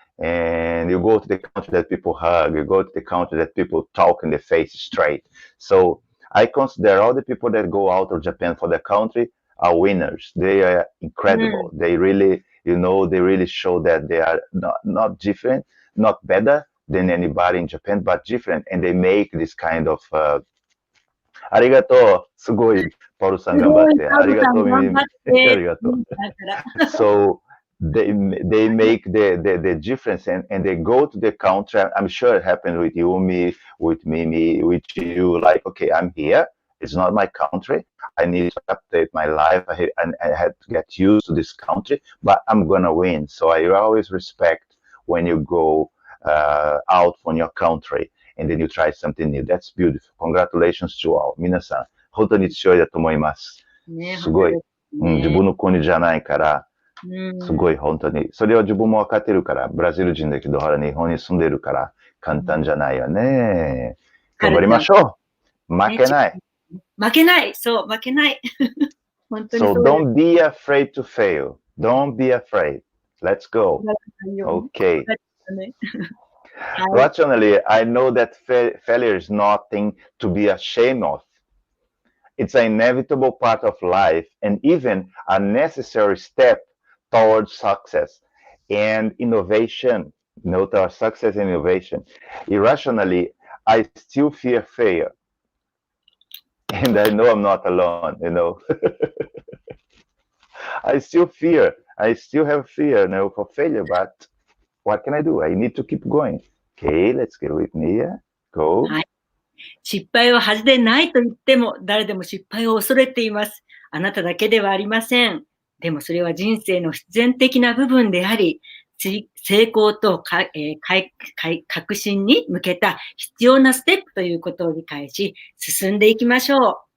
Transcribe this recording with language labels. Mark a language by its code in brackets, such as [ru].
[en] And you go to the country that people hug, you go to the country that people talk in the face straight. So I consider all the people that go out of Japan for the country are winners. They are incredible. They really, they really show that they are not different, not better than anybody in Japan, but different. And they make this kind of, [ja] ありがとう。すごい、パウルさん頑張って。ありがとう、ミミ。ありがとう。 [en] So they make the difference and they go to the country. I'm sure it happened with Yumi, with Mimi, with you. Like, okay, I'm here. It's not my country. I need to update my life. I had to get used to this country, but I'm gonna win. So I always respect when you go out from your country and then you try something new. That's beautiful. Congratulations to all. [ja] 皆さん、本当に強いだと思います。すごい。自分の国じゃないから、すごい本当に。それは自分も分かってるから、ブラジル人だけど、日本に住んでるから、簡単じゃないよね。頑張りましょう。負けない。負けない。そう、負けない。本当に [en] So don't be afraid to fail. Don't be afraid. Let's go. Okay. Rationally, I know that failure is nothing to be ashamed of. It's an inevitable part of life and even a necessary step towards success and innovation. Note our success and innovation. Irrationally, I still fear failure. And I know I'm not alone, I still have fear, for failure, but what can I do? I need to keep going. Okay, let's get with Nia. Go. [ja] はい。失敗は恥でないと言っても、誰でも失敗を恐れています。あなただけではありません。でもそれは人生の必然的な部分であり、成功と革新に向けた必要なステップということを理解し、進んでいきましょう。